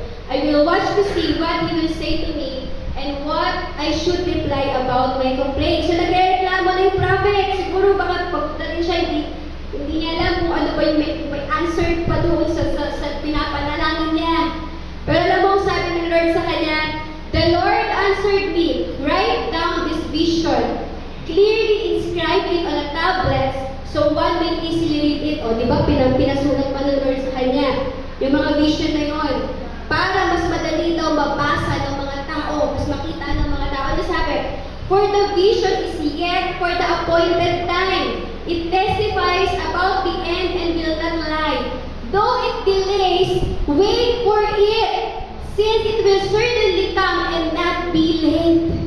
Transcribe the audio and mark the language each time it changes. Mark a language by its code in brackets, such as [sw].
[en] I will watch to see what he will say to me and what I should reply about my complaint. So [tl] nagreklamo na yung [en] prophet. [tl] Siguro baka pagpunta rin siya, hindi niya alam kung ano ba yung may answer pa doon sa pinapanalangin niya. Pero alam mo, sabi ng Lord sa kanya, the Lord answered me, write down this vision, clearly inscribe it on a tablet, so one may easily read it. O, di ba, pinasulat pa ng Lord sa kanya, yung mga vision na yon, para mas madali daw mabasa ng mga tao, mas makita ng mga tao. Ano sabi? [en] For the vision is yet for the appointed time. It testifies about the end and will not lie. Though it delays, wait for it, since it will certainly come and not be late.